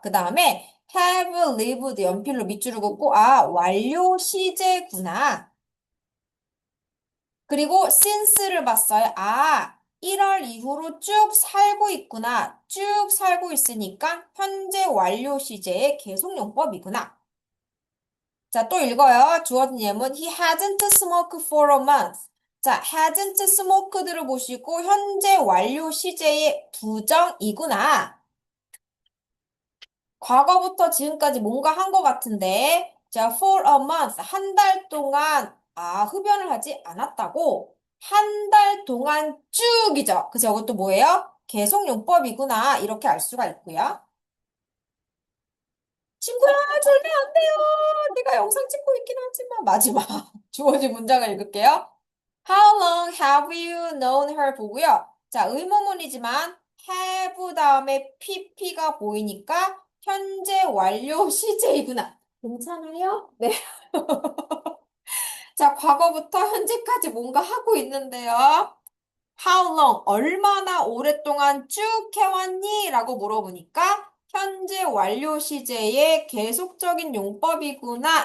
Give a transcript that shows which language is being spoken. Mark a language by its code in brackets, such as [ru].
[ko] 그 다음에 have lived 연필로 밑줄을 긋고 완료 시제구나. 그리고 since를 봤어요. 1월 이후로 쭉 살고 있구나. 쭉 살고 있으니까 현재 완료 시제의 계속용법이구나. 자, 또 읽어요. 주어진 예문. [en] He hasn't smoked for a month. [ko] 자, hasn't smoked를 보시고 현재 완료 시제의 부정이구나. 과거부터 지금까지 뭔가 한 것 같은데, 자, for a month. 한 달 동안, 흡연을 하지 않았다고. 한 달 동안 쭉이죠. 그래서 이것도 뭐예요? 계속용법이구나. 이렇게 알 수가 있고요. 친구야, 절대 안 돼요. 내가 영상 찍고 있긴 하지만 마지막 주어진 문장을 읽을게요. [en] How long have you known her [ko] 보고요. 자, 의문문이지만 have 다음에 pp가 보이니까 현재 완료 시제이구나. 괜찮아요? 네. 자, 과거부터 현재까지 뭔가 하고 있는데요. [en] How long? [ko] 얼마나 오랫동안 쭉 해왔니? 라고 물어보니까 현재 완료 시제의 계속적인 용법이구나.